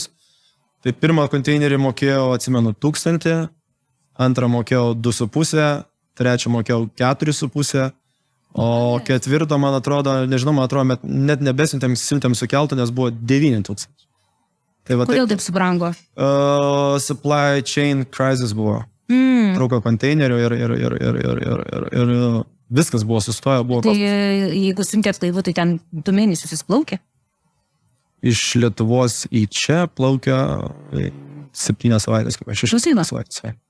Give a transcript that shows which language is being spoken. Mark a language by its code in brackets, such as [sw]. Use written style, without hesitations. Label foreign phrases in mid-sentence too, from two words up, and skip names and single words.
[lt] Tai pirmą konteinerį mokėjau, atsimenu, 1000, antrą mokėjau 2,5, trečią mokėjau 4,5, o ketvirtą, man atrodo, nežinau, net nebesiuntėm su keltu, nes buvo 9,000. Tai va, kodėl taip subrango? [en] Supply chain crisis buvo. [lt] Trūko konteinerių ir viskas buvo sustoję. Tai jeigu siuntėt laivu, tai ten 2 mėnesius jis plaukė? Iš Lietuvos į čia plaukia 7 savaitės, kaip 6 savaitės.